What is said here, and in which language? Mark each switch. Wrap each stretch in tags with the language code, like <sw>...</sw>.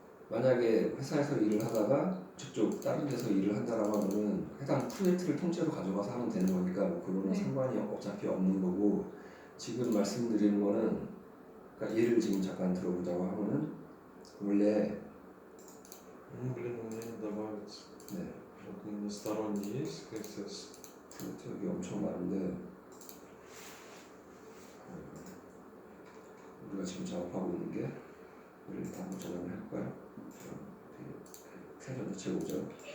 <ko>만약에 회사에서 일을 하다가 저쪽 다른 데서 일을 한다라고 하면은 해당 프로젝트를 통째로 가져가서 하면 되는 거니까 뭐 그거는 네. 상관이 어차피 없는 거고 지금 말씀드리는 거는 그러니까 예를 지금 잠깐 들어보자고 하면은 원래</ko> <ru>Ну, блин, у меня не добавится.</ru> <ko>네,</ko> <ru>Вот односторонний есть CSS.</ru> <ko>프로젝트 여기 엄청 많은데 우리가 지금 작업하고 있는 게 일단 한번 저장을 해볼까요? 세전도 채우죠.</ko>